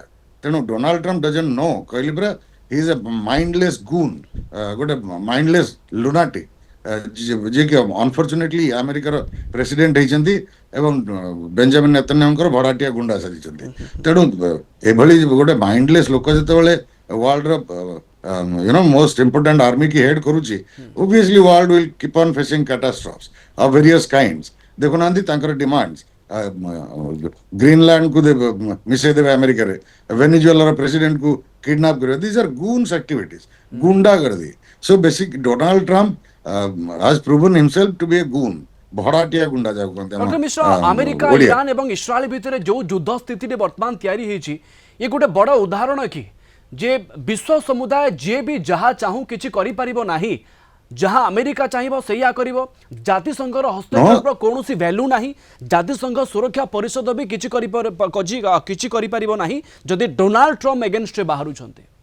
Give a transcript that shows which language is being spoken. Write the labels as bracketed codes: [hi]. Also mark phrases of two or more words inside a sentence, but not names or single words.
[or] ତେଣୁ ଡୋନାଲ୍ଡ ଟ୍ରମ୍ପ [en] doesn't know, [or] କହିଲି ପରା, [en] he is a mindless goon, [or] ଗୋଟେ [en] mindless lunatic, [or] ଯିଏକି ଅନଫର୍ଚୁନେଟଲି ଆମେରିକାର ପ୍ରେସିଡେଣ୍ଟ ହେଇଛନ୍ତି ଏବଂ ବେଞ୍ଜାମିନ ନେତାନ୍ୟାହୁଙ୍କର ଭଡାଟିଆ ଗୁଣ୍ଡା ସାଜିଛନ୍ତି। ତେଣୁ ଏଭଳି ଗୋଟେ ମାଇଣ୍ଡଲେସ୍ ଲୋକ ଯେତେବେଳେ [en] world's most important army [or] କି ହେଡ୍ କରୁଛି, [en] obviously world will keep on facing catastrophes of various kinds। [or] ଦେଖୁନାହାନ୍ତି ତାଙ୍କର ଡିମାଣ୍ଡ, ଗ୍ରୀନଲ୍ୟାଣ୍ଡ କୁ ମିଶେଇ ଦେବେ ଆମେରିକାରେ, ଭେନିଜୁଏଲାର ପ୍ରେସିଡେଣ୍ଟ କୁ କିଡନାପ କରିବେ। [en] this are goons activities, ଗୁଣ୍ଡାଗର୍ଦି। so basic ଡୋନାଲ୍ଡ ଟ୍ରମ୍ପ has proven himself to be a goon, [or] ଭଡାଟିଆ ଗୁଣ୍ଡା ଯାହାକୁ କହନ୍ତି ଆମ ଡକ୍ଟର ମିଶ୍ର, ଆମେରିକା, ଓଡ଼ିଆ। ଇରାନ ଏବଂ ଇସ୍ରାଏଲ ଭିତରେ ଯେଉଁ ଯୁଦ୍ଧ ସ୍ଥିତିରେ ବର୍ତ୍ତମାନ ତିଆରି ହେଇଛି, ଇଏ ଗୋଟେ ବଡ଼ ଉଦାହରଣ କି ଯେ ବିଶ୍ୱ ସମୁଦାୟ ଯିଏ ବି ଯାହା ଚାହୁଁ କିଛି କରିପାରିବ ନାହିଁ, ଯାହା ଆମେରିକା ଚାହିଁବ ସେଇଆ କରିବ। ଜାତିସଂଘର ହସ୍ତକ୍ଷେପର କୌଣସି ଭ୍ୟାଲୁ ନାହିଁ, ଜାତିସଂଘ ସୁରକ୍ଷା ପରିଷଦ ବି କିଛି କରିପାରିବ ନାହିଁ ଯଦି ଡୋନାଲ୍ଡ ଟ୍ରମ୍ପ ଏଗେନଷ୍ଟରେ ବାହାରୁଛନ୍ତି।